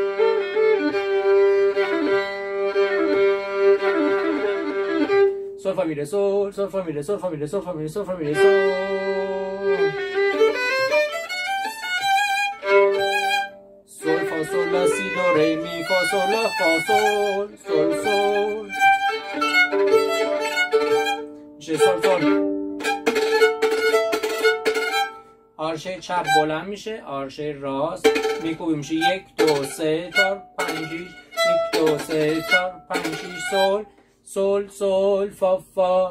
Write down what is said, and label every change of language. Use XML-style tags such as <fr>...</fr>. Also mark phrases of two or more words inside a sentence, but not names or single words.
<fa>Sol fa mi re sol, sol fa mi re sol fa mi re sol fa mi re sol fa mi re sol. Sol fa sol la si do re mi fa sol la fa sol sol sol. میشه سول سول. آرشه چپ بلند میشه، آرشه راست میکوبیم میشه 1 2 3 4 5 6 1 2 3 4 5 6 سول سول سول فا فا.</fa>